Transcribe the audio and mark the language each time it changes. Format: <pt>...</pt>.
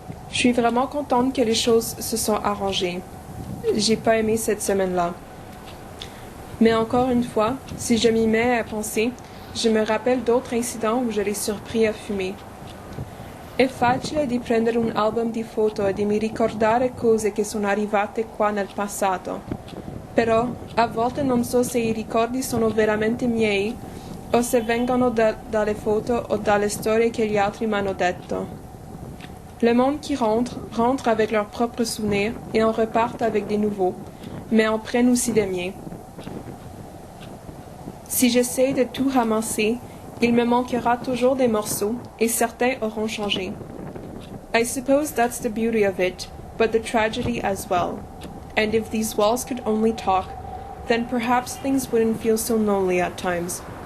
<fr>Je suis vraiment contente que les choses se sont arrangées. J'ai pas aimé cette semaine-là. Mais encore une fois, si je m'y mets à penser, je me rappelle d'autres incidents où je l'ai surpris a fumer.</fr> <it>È facile di prendere un album di foto e di mi ricordare cose che sono arrivate qua nel passato, però a volte non so se i ricordi sono veramente miei o se vengono dalle foto o dalle storie che gli altri m'hanno detto.</it> <fr>Le monde qui rentre avec leurs propres souvenirs et en repartent avec des nouveaux, mais en prennent aussi des miens. Si j'essaie de tout ramasser, il me manquera toujours des morceaux, et certains auront changé.</fr> <en>I suppose that's the beauty of it, but the tragedy as well. And if these walls could only talk, then perhaps things wouldn't feel so lonely at times.</en>